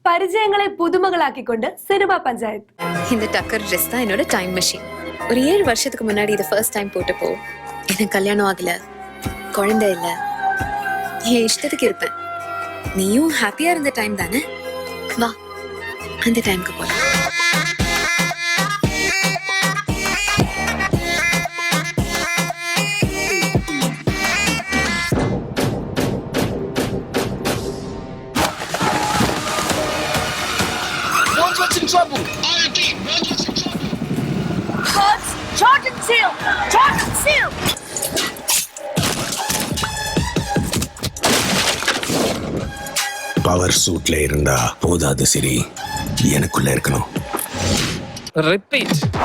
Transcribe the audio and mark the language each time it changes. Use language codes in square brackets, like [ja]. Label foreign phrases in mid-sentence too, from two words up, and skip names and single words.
[ml] പരിചയങ്ങളെ പുതുമകളാക്കിക്കൊണ്ട് സിനിമ പഞ്ചായത്ത്. [ta] இந்த டக்கர் ட்ரெஸ் தான் என்னோட [en] time machine. [ta] ஒரு 7 வருஷத்துக்கு முன்னாடி இதை [en] first time [ta] போட்டப்போ எனக்கு கல்யாணம் ஆகல, குழந்தை இல்ல, என் இஷ்டத்துக்கு இருப்பேன். நீயும் ஹாப்பியா இருந்த டைம் தானே? வா அந்த டைம்க்கு போலாம். [en] In trouble. Coach, Jordan Seal! Jordan Seal! power suitல [ta] இருந்தா போதாது சரி, எனக்குள்ள இருக்கணும். ரிப்பீட்.